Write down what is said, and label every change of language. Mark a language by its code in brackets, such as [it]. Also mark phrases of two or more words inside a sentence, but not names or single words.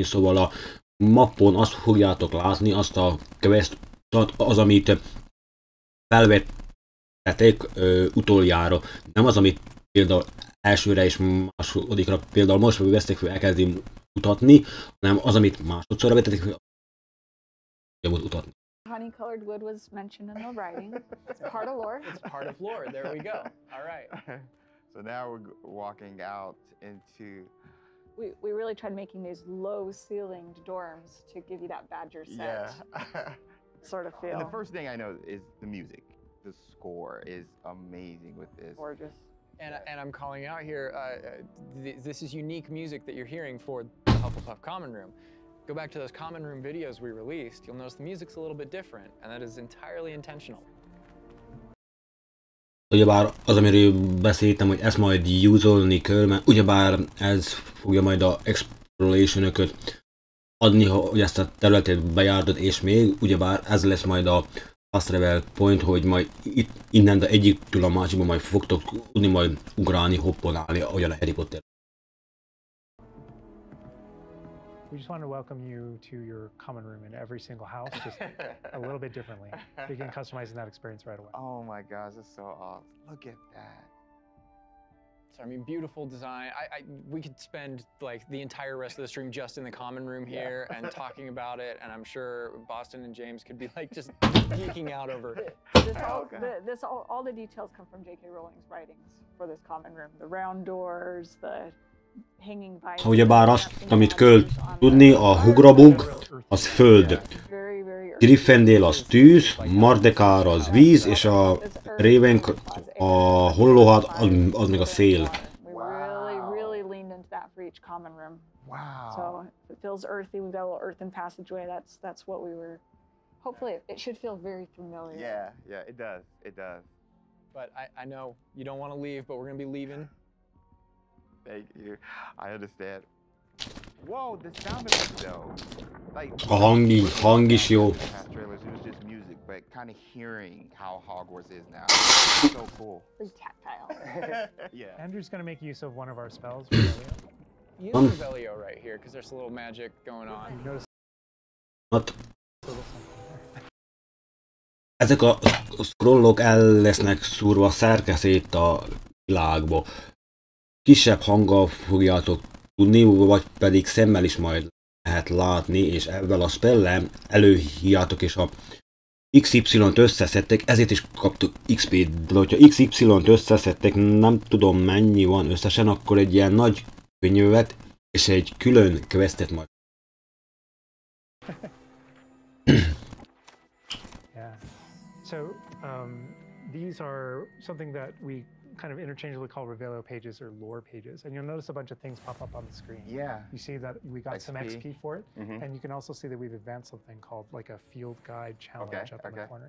[hu] Szóval a mappon azt fogjátok látni, azt a questot, az, amit felvettetek utoljára. Nem az, amit például elsőre és másodikra, például most vesztek fel, elkezdi mutatni, hanem az, amit másodszorra vettetek fel, mutatni. [en] Honey-colored wood was mentioned in the writing. It's part of lore. It's part of lore. There we go. All right. So now we're walking out into. We really tried making these low-ceilinged dorms to give you that Badger set Yeah. sort of feel. And the first thing I know is the music. The score is amazing with this. Gorgeous. And I'm calling out here, this is unique music that you're hearing for the Hufflepuff Common Room. Go back to those Common Room videos we released, you'll notice the music's a little bit different, and that is entirely intentional. [hu] Ugyebár az, amiről beszéltem, hogy ezt majd use-olni kell, mert ugyebár ez fogja majd a exploration-öket adni, hogy ezt a területet bejártod, és még ugyebár ez lesz majd a [en] fast travel point, [hu] hogy majd innen egyiktől a másikba majd fogtok tudni majd ugrálni, hopponálni, ahogyan a Harry Potter. [en] We just want to welcome you to your common room in every single house, just a little bit differently. Begin customizing that experience right away. Oh my gosh, that's so awesome. Look at that. So I mean, beautiful design. We could spend like the entire rest of the stream just in the common room here and talking about it, and I'm sure Boston and James could be like just geeking out over it. All the details come from J.K. Rowling's writings for this common room. The round doors, the hanging vines. [hu] Ugyebár azt, amit kell tudni, a Hugrabug, az föld. Gryffindor az tűz, Mardekár az víz, és a Raven, a Hollóhat az meg a szél. [en] We really leaned into that for each common room. Wow. So it feels earthy. We've got a little earthen passageway. That's what we were. Hopefully, it should feel very familiar. Yeah, it does. It does. But I know you don't want to leave, but we're gonna be leaving. Thank you. I understand. Whoa, the sound of it though. Like [hu] A hang is jó. [en] past trailers, it was just music, but kind of hearing how Hogwarts is now. So cool. Very tactile. Yeah. Andrew's going to make use of one of our spells. Revelio. Use Revelio right here, because there's a little magic going on. You notice [hu] Hát, [en] a little something there. [hu] ezek a scrollok el lesznek szúrva szerkeszét a világba. Kisebb hanggal fogjátok tudni, vagy pedig szemmel is majd lehet látni, és ebben a spellel előhívjátok, és a XY-t összeszedtek, ezért is kaptuk XP-t, de hogyha XY-t összeszedtek, nem tudom mennyi van összesen, akkor egy ilyen nagy könyvet és egy külön questet majd. [en] Yeah. So these are something that we kind of interchangeably call Revelio pages or lore pages, and you'll notice a bunch of things pop up on the screen. Yeah. You see that we got some XP. XP for it, and you can also see that we've advanced something called like a field guide challenge up in the corner.